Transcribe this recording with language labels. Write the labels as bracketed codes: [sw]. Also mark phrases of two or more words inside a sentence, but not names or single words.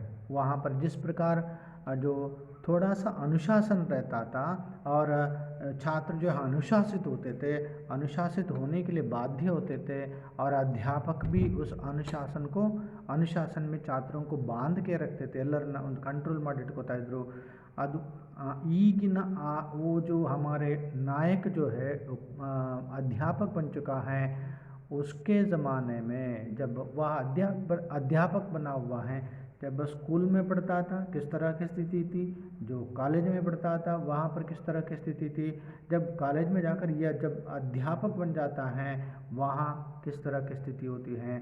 [hi] वहाँ पर जिस प्रकार जो थोड़ा सा अनुशासन रहता था और छात्र जो है अनुशासित होते थे, अनुशासित होने के लिए बाध्य होते थे और अध्यापक भी उस अनुशासन में छात्रों को बांध के रखते थे। [kn] ಎಲ್ಲರನ್ನ ಒಂದು ಕಂಟ್ರೋಲ್ ಮಾಡಿಟ್ಕೋತಾ ಇದ್ರು। ಅದು ಈಗಿನ [hi] वो जो हमारे नायक जो है अध्यापक बन चुका है, उसके ज़माने में जब वह अध्यापक बना हुआ है, जब वह स्कूल में पढ़ता था किस तरह की स्थिति थी, जो कॉलेज में पढ़ता था वहाँ पर किस तरह की स्थिति थी, जब कॉलेज में जाकर यह जब अध्यापक बन जाता है वहाँ किस तरह की स्थिति होती है।